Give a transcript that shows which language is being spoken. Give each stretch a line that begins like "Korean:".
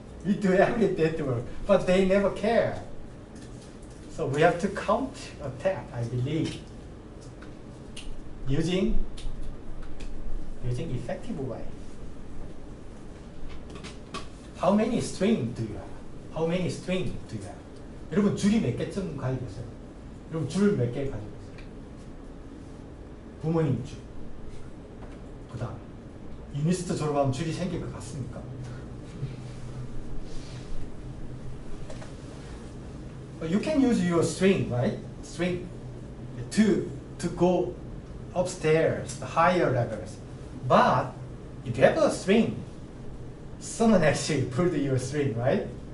English: We do every dirty work, but they never care. So we have to counterattack, I believe, using effective way. How many string do you have? How many string do you have?
Korean: 여러분 줄이 몇 개쯤 가지고 있어요? 여러분 줄 몇 개 가지고 있어요? 부모님 줄. 그 다음 유니스트 졸업하면 줄이 생길 것 같습니까?
English: You can use your string, right? String to go upstairs, the higher levels. But if you have a string, someone actually pulled your string, right?